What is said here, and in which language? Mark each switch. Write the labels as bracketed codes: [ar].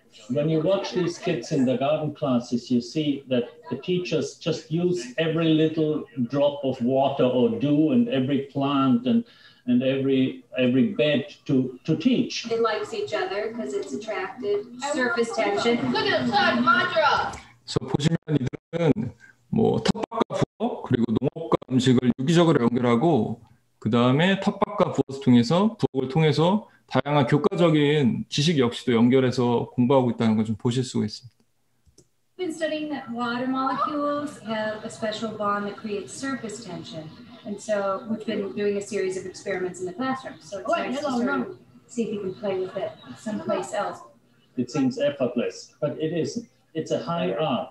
[en] When you watch these kids in the garden classes, you see that the teachers just use every little drop of water or dew and every plant and every bed to teach. It likes each other because it's attracted. Surface tension. Look at the plug, mantra. [ko] 그래서 보시면 이들은 뭐 텃밭과 부엌 그리고 농업과 음식을 유기적으로 연결하고 그 다음에 텃밭과 부엌을 통해서 다양한 교과적인 지식 역시도 연결해서 공부하고 있다는 걸 좀 보실 수가 있습니다. [en] We've been studying that water molecules have a special bond that creates surface tension. And so we've been doing a series of experiments in the classroom. So it's nice to sort of see if you can play with it someplace else. It seems effortless, but it isn't. It's a high art.